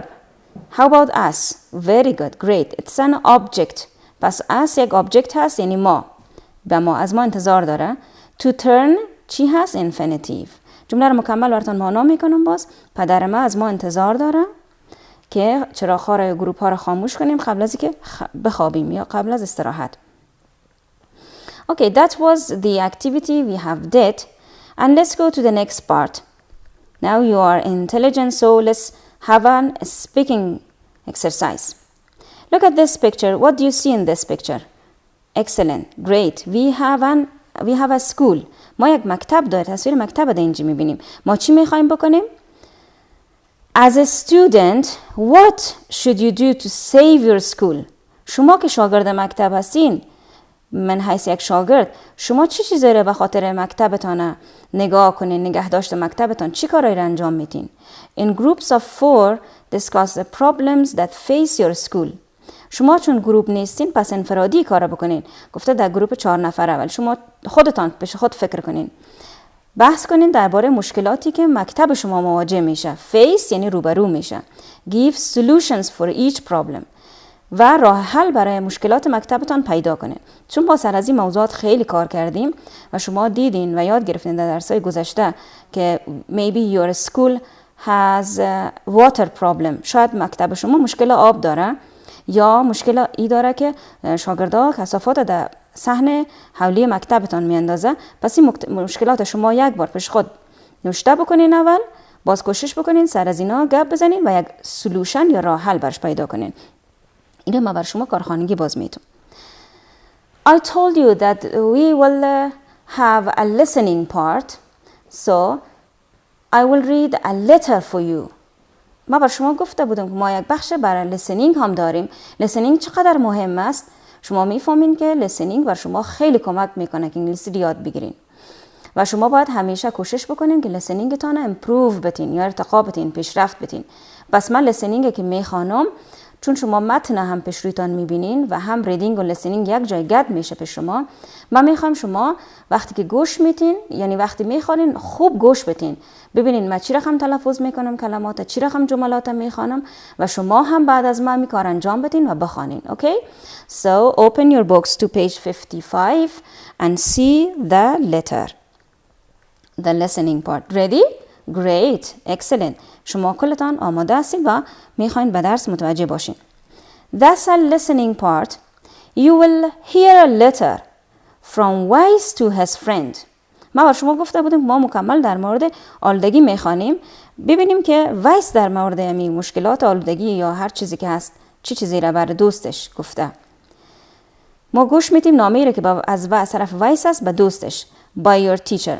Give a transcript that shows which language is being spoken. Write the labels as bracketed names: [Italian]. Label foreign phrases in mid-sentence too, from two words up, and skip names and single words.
[English] How about us? Very good, great. It's an object. [Persian] پس us یک object هست، یعنی ما. به ما، از ما انتظار داره. [English] To turn [Persian] چی هست؟ [English] infinitive. [Persian] جمله رو مکمل براتون معنا میکنم باز. پدر ما از ما انتظار داره که چراغ‌ها رو یا گروپ‌ها رو خاموش کنیم قبل از اینکه بخوابیم یا قبل از استراحت. [English] Okay, that was the activity we have did. And let's go to the next part. Now you are intelligent, so let's have a speaking exercise. Look at this picture. What do you see in this picture? Excellent, great. We have a school. [Persian] ما یک مکتب داریم. تصویر مکتب در اینجا میبینیم. ما چی میخوایم بکنیم؟ [English] As a student, what should you do to save your school? [Persian] شما که شاگرد مکتب هستین، من حیث یک شاگرد، شما چی چیزی رو به خاطر مکتبتان نگاه کنین، نگهداشت مکتبتان چی کارایی رو انجام میدین؟ [English] In groups of 4 discuss the problems that face your school. [Persian] شما چون گروپ نیستین پس انفرادی کار بکنین. گفته در گروپ 4 نفر اول شما خودتان پیش خود فکر کنین. بحث کنین درباره مشکلاتی که مکتب شما مواجه میشه. Face یعنی روبرو میشه. [English] Give solutions for each problem. [Persian] و راه حل برای مشکلات مکتبتان پیدا کنین. چون با سر از این موضوعات خیلی کار کردیم و شما دیدین و یاد گرفتین در درس‌های گذشته که [English] maybe your school has a water problem. [Persian] شاید مکتب شما مشکل آب داره یا مشکل ای داره که شاگردها کثافات در صحن حولی مکتبتان میاندازه. پس این مشکلات شما یک بار پیش خود نوشته بکنین، اول باز کوشش بکنین سر از اینا گپ بزنین و یک سولوشن یا راه حل برش پیدا کنین. اینو ما بر شما کارخانگی باز میتون. [English] I told you that we will have a listening part, so I will read a letter for you. [Persian] ما بر شما گفته بودم که ما یک بخش برای listening هم داریم. listening چقدر مهم است؟ شما میفهمین که listening بر شما خیلی کمک میکنه که انگلیسی یاد بگیرین. و شما باید همیشه کوشش بکنین که listeningتان امپروو بتین یا ارتقا بتین، پیشرفت بتین. پس من listening که میخوانم، چون شما متن هم پیش رویتان میبینین و هم ریدینگ و لیسنینگ یک جای گد میشه پیش شما، من میخوام شما وقتی که گوش میتین، یعنی وقتی میخوانین خوب گوش بتین، ببینین من چی رقم تلفظ میکنم کلمات، چی رقم جملات میخوانم و شما هم بعد از من کار انجام بدین و بخوانین. [English] Okay? So open your books to page 55 and see the letter. The listening part. Ready? Great. Excellent. [Persian] شما کلتان آماده هستید و میخواین به درس متوجه باشین. [English] That's a listening part. You will hear a letter from Weiss to his friend. [Persian] ما بر شما گفته بودیم ما مکمل در مورد آلودگی میخوانیم. ببینیم که وایس در مورد همین مشکلات آلودگی یا هر چیزی که هست چی چیزی را بر دوستش گفته. ما گوش میتیم نامه‌ای را که از طرف وایس است به دوستش. [English] By your teacher.